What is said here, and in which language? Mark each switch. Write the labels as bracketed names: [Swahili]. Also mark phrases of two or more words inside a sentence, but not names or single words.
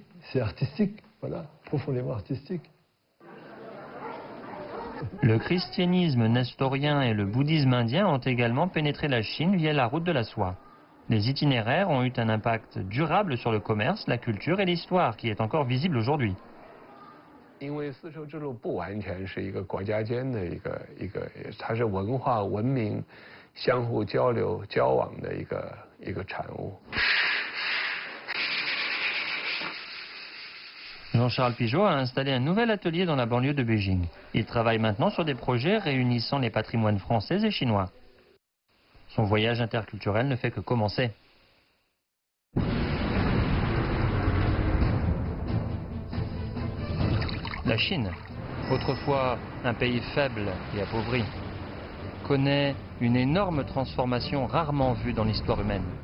[French] C'est artistique, voilà, profondément artistique. Le christianisme nestorien et le bouddhisme indien ont également pénétré la Chine via la route de la soie. Les itinéraires ont eu un impact durable sur le commerce, la culture et l'histoire qui est encore visible aujourd'hui. [Chinese] 因为丝绸之路不完全是一个国家间的它是文化文明相互交流交往的一个产物。 [French] Jean-Charles Pigeot a installé un nouvel atelier dans la banlieue de Beijing. Il travaille maintenant sur des projets réunissant les patrimoines français et chinois. Son voyage interculturel ne fait que commencer. La Chine, autrefois un pays faible et appauvri, connaît une énorme transformation rarement vue dans l'histoire humaine.